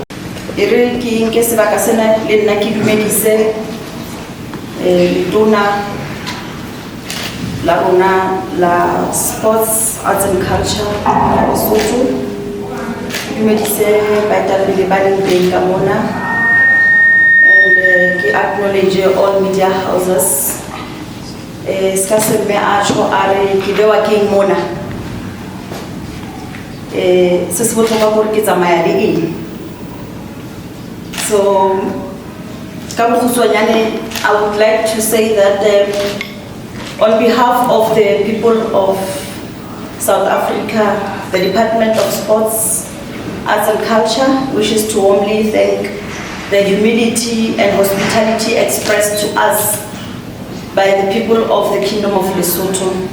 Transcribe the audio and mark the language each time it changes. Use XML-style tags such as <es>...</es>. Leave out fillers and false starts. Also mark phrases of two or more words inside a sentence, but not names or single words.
<st>E re ke nke sebaka sena le nna ke dumedise letona la rona la Sports, Arts and Culture la Lesotho, ke dumedise baetapele ba leng teng ka mona,</st> <en>and ke acknowledge all media houses.</en> <st>Ska se mme a tjho a re ke bewa ke eng mona, se se</st> <tn>botlhokwa gore</tn> <st>ke tsamaya le eng.</st> <en>So</en> <st>ka bokgutshwanyane</st> <en>I would like to say that on behalf of the people of South Africa, the Department of Sports, Arts and Culture wishes to warmly thank the humility and hospitality expressed to us by the people of the Kingdom of Lesotho.</en>